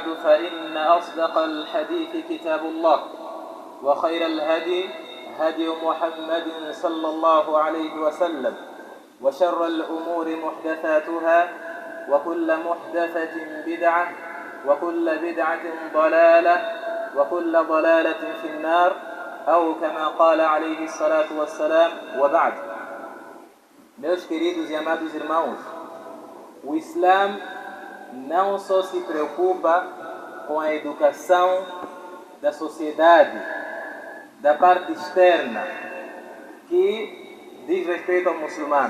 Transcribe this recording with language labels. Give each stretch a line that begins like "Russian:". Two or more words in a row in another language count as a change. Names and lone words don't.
Arabic: فإن أصدق الحديث كتاب الله وخير الهدي هدي محمد صلى الله عليه وسلم وشر الأمور محدثاتها وكل محدثة بدعة وكل بدعة ضلالة وكل ضلالة في النار أو كما قال عليه الصلاة والسلام وبعد.
Portuguese: Meus queridos e amados irmãos, o Islã não só se preocupa com a educação da sociedade, da parte externa, que diz respeito ao muçulmano.